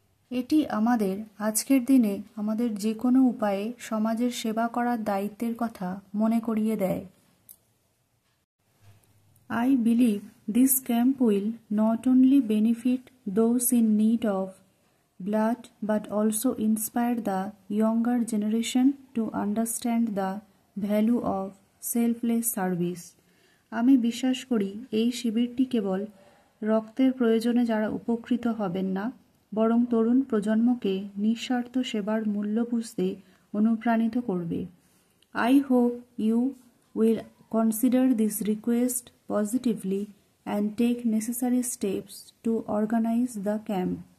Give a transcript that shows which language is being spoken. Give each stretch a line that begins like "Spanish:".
Bangla: এটি আমাদের আজকের দিনে আমাদের যে কোনো উপায়ে সমাজের সেবা করার দায়িত্বের কথা মনে করিয়ে দেয়।
English: I believe this camp will not only benefit those in need of blood but also inspire the younger generation to understand the value of selfless service.
Bangla: আমি বিশ্বাস করি এই শিবিরটি কেবল রক্তের প্রয়োজনে যারা উপকৃত হবেন না, বরং তরুণ প্রজন্মকে নিঃস্বার্থ সেবার মূল্য বুঝতে অনুপ্রাণিত করবে।
English: I hope you will consider this request positively and take necessary steps to organise the camp.